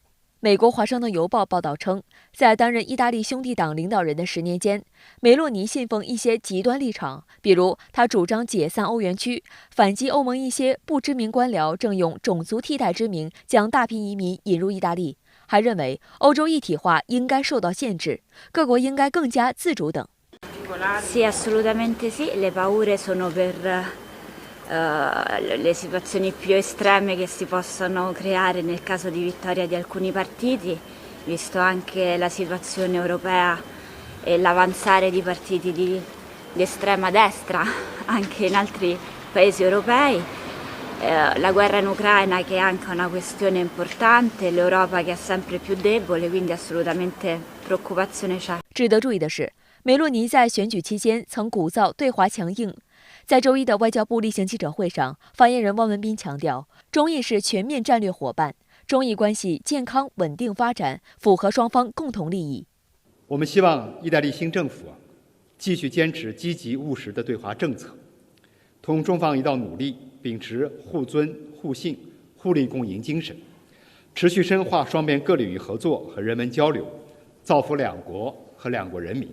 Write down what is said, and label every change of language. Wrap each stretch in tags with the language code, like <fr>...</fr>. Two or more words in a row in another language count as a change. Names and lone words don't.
<zh>美国《华盛顿邮报》报道称，在担任意大利兄弟党领导人的10年间，梅洛尼信奉一些极端立场，比如他主张解散欧元区，反击欧盟一些不知名官僚正用种族替代之名将大批移民引入意大利，还认为欧洲一体化应该受到限制，各国应该更加自主等。</zh> <it>Sì, assolutamente sì, le paure sono per le situazioni più estreme che si possono creare nel caso di vittoria di alcuni partiti, visto anche la situazione europea e l'avanzare di partiti di estrema destra anche in altri paesi europei, la guerra in Ucraina che è anche una questione importante, l'Europa che è sempre più debole, quindi assolutamente preoccupazione c'è.</it> <zh>值得注意的是，梅洛尼在选举期间曾鼓噪对华强硬。在周一的外交部例行记者会上，发言人汪文斌强调，中意是全面战略伙伴，中意关系健康稳定发展，符合双方共同利益。我们希望意大利新政府继续坚持积极务实的对华政策，同中方一道努力，秉持互尊互信、互利共赢精神，持续深化双边各领域合作和人文交流，造福两国和两国人民。</zh>